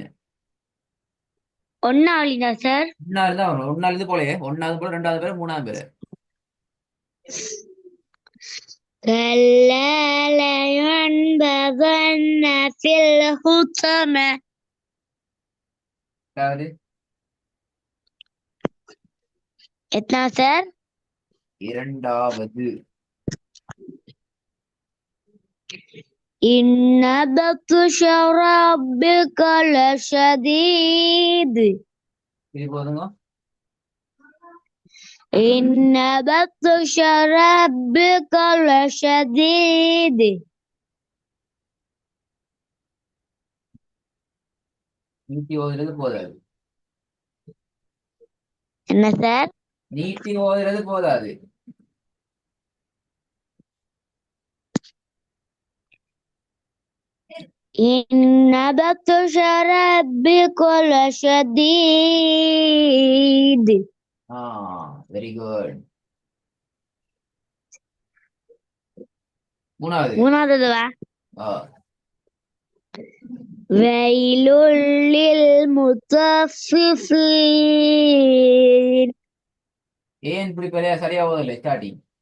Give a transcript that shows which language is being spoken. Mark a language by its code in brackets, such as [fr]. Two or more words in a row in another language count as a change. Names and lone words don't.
[ta] ஒன்னாவளிதா சார்? ஒன்னாவது தான் வரும். ஒன்னாவது போலயே ஒன்னாவது போல ரெண்டாவது பேர் மூணாவது பேர். [ar] كلا لينبذن في الحطمة. [ta] அதாவது எத்தனா சார்? இரண்டாவது. [ar] إن بطش ربك لشديد. [ta] இது போதுங்க. [ar] إن بطش ربك لشديد. [ta] நீட்டி ஓதுறது போதாது. என்ன சார்? நீட்டி ஓதுறது போதாது. [ar] إن بطش ربك لشديد. [en] very good. [ta] மூணாவது. மூணாவதுவா? ஆ, [ar] ويل للمطففين. [ta] ஏன் இப்படி சரியா ஓதல ஸ்டார்டிங்?